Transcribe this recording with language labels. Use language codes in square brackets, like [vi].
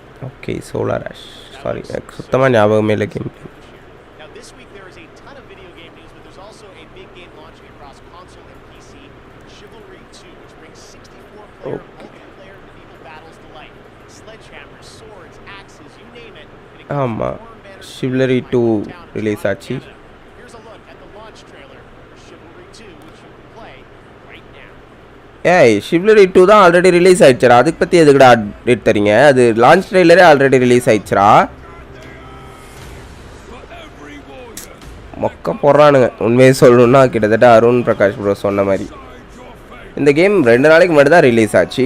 [ta] Okay, solar ash. Sorry, எனக்கு சுத்தமாக ஞாபகமே இல்லை game. [en] Now this week there is a ton of video game news, but there's also a big game launching across console and PC, Chivalry 2, which brings 64-player multiplayer medieval battles to life. Sledgehammers, swords, axes, you name it. [ta] ஆமாம், Chivalry 2 release ஆச்சு. [en] Here's a look at the launch trailer for Chivalry 2, which you can play right now. [ta] ஏய், Chivalry 2 தான் already release ஆயிடுச்சுரா. அதுக்கு பற்றி எதுக்குடா update தரீங்க? அது launch ட்ரெய்லரே already release ஆயிடுச்சுரா. மொக்க போடுறானுங்க. உண்மையை சொல்லணுன்னா கிட்டத்தட்ட அருண் பிரகாஷ் ப்ரோ சொன்ன மாதிரி இந்த கேம் 2 நாளைக்கு மட்டும் தான் ரிலீஸ் ஆச்சு.